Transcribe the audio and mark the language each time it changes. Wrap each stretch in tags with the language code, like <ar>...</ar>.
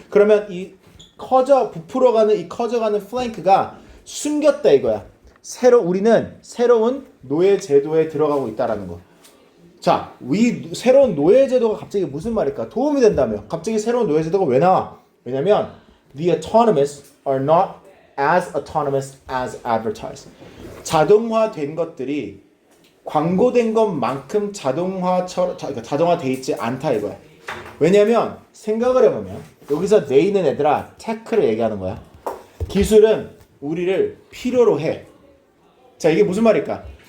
<ko>그러면 이 부풀어가는 이 커져가는 플랭크가 숨겼다 이거야. 우리는 새로운 노예 제도에 들어가고 있다라는 거. 자, 새로운 노예 제도가 갑자기 무슨 말일까? 도움이 된다며. 갑자기 새로운 노예 제도가 왜 나와? 왜냐면</ko> <en>the autonomous are not as autonomous as advertised.</en> <ko>자동화된 것들이 광고된 것만큼 자동화돼 있지 않다 이거야. 왜냐면 생각을 해보면 여기서 they는 얘들아 테크를 얘기하는 거야. 기술은 우리를 필요로 해. 자, 이게 무슨 말일까?</ko>